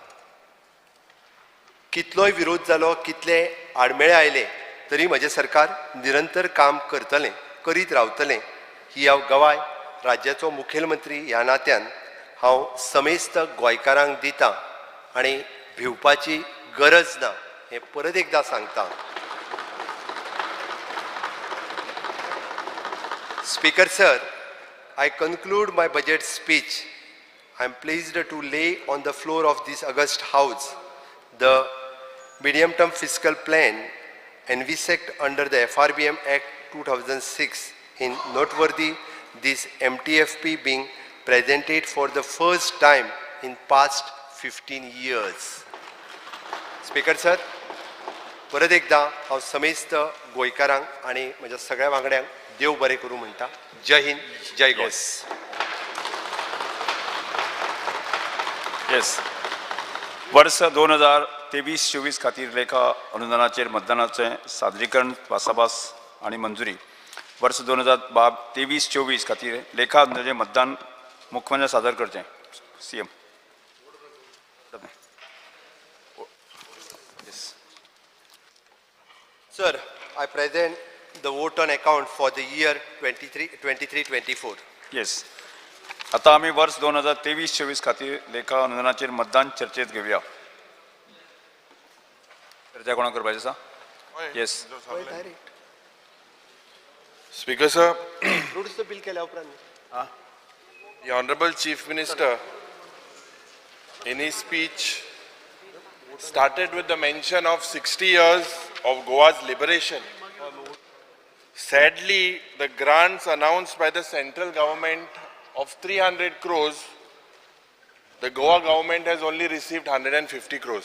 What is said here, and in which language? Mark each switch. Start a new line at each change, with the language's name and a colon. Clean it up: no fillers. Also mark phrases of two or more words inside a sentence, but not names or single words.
Konkani: कितलोय विरोध जालो, कितले आडमेळे आयले तरी म्हजें सरकार निरंतर काम करतलें, करीत रावतलें ही हांव गवाय राज्याचो मुखेलमंत्री ह्या नात्यान हांव समेस्त गोंयकारांक दितां आनी भिवपाची गरज ना हें परत एकदां सांगता.
English: Speaker sir, I conclude my budget speech. I am pleased to lay on the floor of this august house the medium-term fiscal plan envisaged under the FRBM Act 2006 in noteworthy this MTFP being presented for the first time in past 15 years. Speaker sir,
Konkani: परत एकदा हांव समेस्त गोंयकारांक आनी म्हज्या सगळ्या वांगड्यांक देव बरें करूं म्हणटा. जय हिंद, जय गोंय. येस. वर्ष 2023-24 खातीर लेखा अनुदानाचेर मतदानाचें सादरीकरण भासाभास आनी मंजुरी. वर्ष 2023-24 खातीर लेखा अनुदानाचें मतदान मुख्यमंत्री सादर करचें.
English: CM. Sir, I present the vote on account for the year 23-24.
Konkani: येस. आता आमी वर्ष 2023-24 खातीर लेखा अनुदानाचेर मतदान चर्चेत घेवया. चर्चा कोणाक करपाची आसा? येस.
English: Speaker sir, Fruits bill
Konkani: केल्या उपरांत
English: the Honorable Chief Minister in his speech started with the mention of 60 years of Goa's liberation. Sadly, the grants announced by the central government of 300 crores, the Goa government has only received 150 crores.